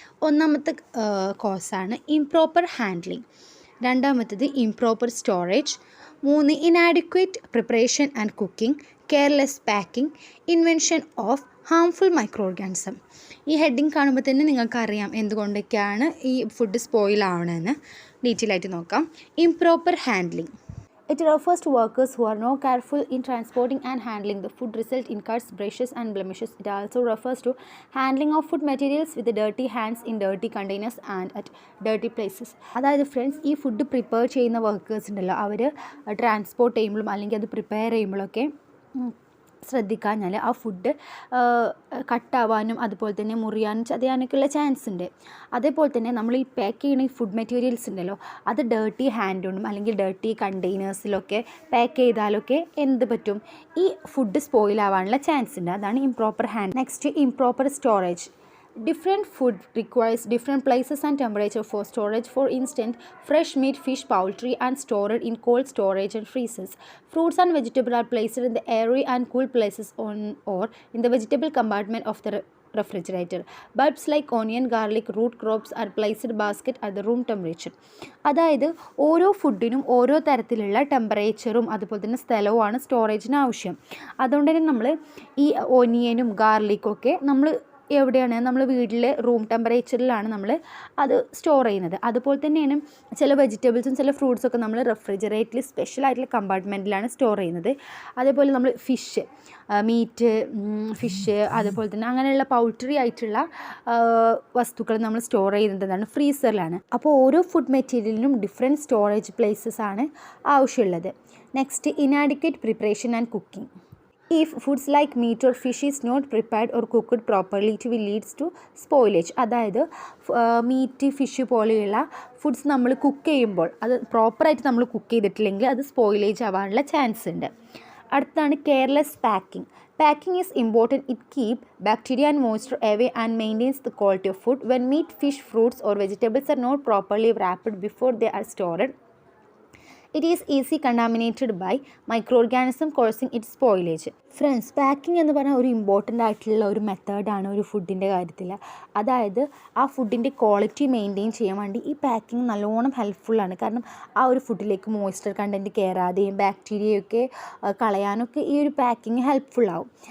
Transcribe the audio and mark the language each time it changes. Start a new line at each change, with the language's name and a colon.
Malayalam: ഒന്നാമത്തെ കോസാണ് improper handling, രണ്ടാമത്തേത് improper storage, 3 inadequate preparation and cooking, careless packing, invention of harmful micro organism. ഈ heading കാണുമ്പോൾ തന്നെ നിങ്ങൾക്കറിയാം എന്തുകൊണ്ടൊക്കെയാണ് ഈ ഫുഡ് സ്പോയിൽ ആവണമെന്ന്. ഡീറ്റെയിൽ ആയിട്ട് നോക്കാം. Improper handling.
English: It refers to workers who are not careful in transporting and handling the food, result in cuts, brushes and blemishes. It also refers to handling of food materials with the dirty hands in dirty containers and at dirty places.
Malayalam: അതായത് friends, ഈ food prepare ചെയ്യുന്ന workers ഉണ്ടല്ലോ, അവർ transport ചെയ്യുമ്പോഴും അല്ലെങ്കിൽ അത് prepare ചെയ്യുമ്പോഴൊക്കെ ശ്രദ്ധിക്കാഞ്ഞാൽ ആ food കട്ടാവാനും അതുപോലെ തന്നെ മുറിയാനും ചതയാനൊക്കെയുള്ള ചാൻസ് ഉണ്ട്. അതേപോലെ തന്നെ നമ്മൾ ഈ പാക്ക് ചെയ്യുന്ന ഈ ഫുഡ് മെറ്റീരിയൽസ് ഉണ്ടല്ലോ, അത് ഡേർട്ടി ഹാൻഡ് കൊണ്ടും അല്ലെങ്കിൽ ഡേർട്ടി കണ്ടെയ്നേഴ്സിലൊക്കെ പാക്ക് ചെയ്താലൊക്കെ എന്ത് പറ്റും, ഈ ഫുഡ് സ്പോയിൽ ആവാനുള്ള ചാൻസ് ഉണ്ട്. അതാണ് improper hand. Next, improper storage.
English: Different food requires different places and temperature for storage. For instance, fresh meat, fish, poultry and stored in cold storage and freezers. Fruits and vegetables are placed in the airy and cool places or in the vegetable compartment of the refrigerator. Bulbs like onion, garlic, root crops are placed in basket at the room temperature.
Malayalam: അതായത് ഓരോ ഫുഡിനും ഓരോ തരത്തിലുള്ള ടെമ്പറേച്ചറും അതുപോലെ തന്നെ സ്ഥലവുമാണ് സ്റ്റോറേജിന് ആവശ്യം. അതുകൊണ്ട് തന്നെ നമ്മൾ ഈ ഒനിയനും ഗാർലിക്കും ഒക്കെ നമ്മൾ എവിടെയാണ് നമ്മൾ വീട്ടിൽ റൂം ടെമ്പറേച്ചറിലാണ് നമ്മൾ അത് സ്റ്റോർ ചെയ്യുന്നത്. അതുപോലെ തന്നെയാണ് ചില വെജിറ്റബിൾസും ചില ഫ്രൂട്ട്സൊക്കെ നമ്മൾ റെഫ്രിജറേറ്ററിൽ സ്പെഷ്യലായിട്ടുള്ള കമ്പാർട്ട്മെൻറ്റിലാണ് സ്റ്റോർ ചെയ്യുന്നത്. അതേപോലെ നമ്മൾ മീറ്റ് ഫിഷ് അതുപോലെ തന്നെ അങ്ങനെയുള്ള പൗൾട്രി ആയിട്ടുള്ള വസ്തുക്കൾ നമ്മൾ സ്റ്റോർ ചെയ്യുന്നതാണ് ഫ്രീസറിലാണ്. അപ്പോൾ ഓരോ ഫുഡ് മെറ്റീരിയലിനും ഡിഫറെൻറ്റ് സ്റ്റോറേജ് പ്ലേസസ് ആണ് ആവശ്യമുള്ളത്. Next, inadequate preparation and cooking.
English: If foods like meat or fish is not prepared or cooked properly, it will leads to spoilage.
Malayalam: അതായത് മീറ്റ് ഫിഷ് പോലെയുള്ള ഫുഡ്സ് നമ്മൾ കുക്ക് ചെയ്യുമ്പോൾ അത് പ്രോപ്പറായിട്ട് നമ്മൾ കുക്ക് ചെയ്തിട്ടില്ലെങ്കിൽ അത് സ്പോയിലേജ് ആവാനുള്ള ചാൻസ് ഉണ്ട്. അടുത്താണ് careless packing.
English: Packing is important. It keeps bacteria and moisture away and maintains the quality of food. When meat, fish, fruits or vegetables are not properly wrapped before they are stored, it is easily contaminated by microorganisms causing its spoilage.
Malayalam: Friends, packing എന്ന് പറഞ്ഞാൽ ഒരു important ആയിട്ടുള്ള ഒരു മെത്തേഡാണ് ഒരു ഫുഡിൻ്റെ കാര്യത്തിൽ. അതായത് ആ ഫുഡിൻ്റെ ക്വാളിറ്റി മെയിൻറ്റെയിൻ ചെയ്യാൻ വേണ്ടി ഈ പാക്കിംഗ് നല്ലോണം ഹെൽപ്ഫുള്ളാണ്. കാരണം ആ ഒരു ഫുഡിലേക്ക് മോയ്സ്ചർ കണ്ടൻറ്റ് കയറാതെയും ബാക്ടീരിയയൊക്കെ കളയാനൊക്കെ ഈ ഒരു പാക്കിംഗ് ഹെൽപ്ഫുള്ളാവും.